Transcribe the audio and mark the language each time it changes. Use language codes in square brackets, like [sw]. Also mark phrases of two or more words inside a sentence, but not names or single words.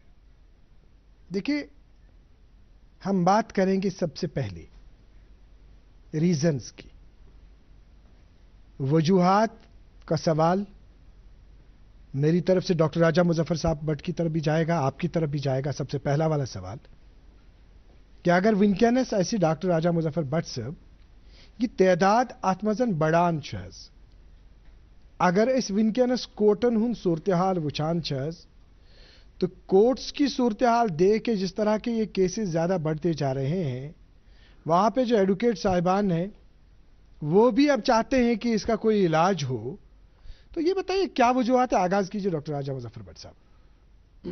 [hi] देखिए, हम बात करेंगे सबसे पहले रीजंस की, वजूहात का सवाल मेरी तरफ से डॉक्टर राजा मुजफ्फर साहब भट्ट की तरफ भी जाएगा, आपकी तरफ भी जाएगा। सबसे पहला वाला सवाल कि [ks] अगर विनकनस ऐसी डॉक्टर राजा मुजफ्फर भट्ट साहब ये तादाद अत मजन बढ़ान अगर इस विनकनस कोर्टन हुन सूरत हाल वुचान [hi] तो कोर्ट्स की सूरत हाल देख के जिस तरह के ये केसेस ज्यादा बढ़ते जा रहे हैं, वहां पे जो एडवोकेट साहिबान हैं वो भी अब चाहते हैं कि इसका कोई इलाज हो। तो ये बताइए क्या वजूहत है। आगाज कीजिए डॉक्टर राजा मुजफ्फर भट्ट साहब।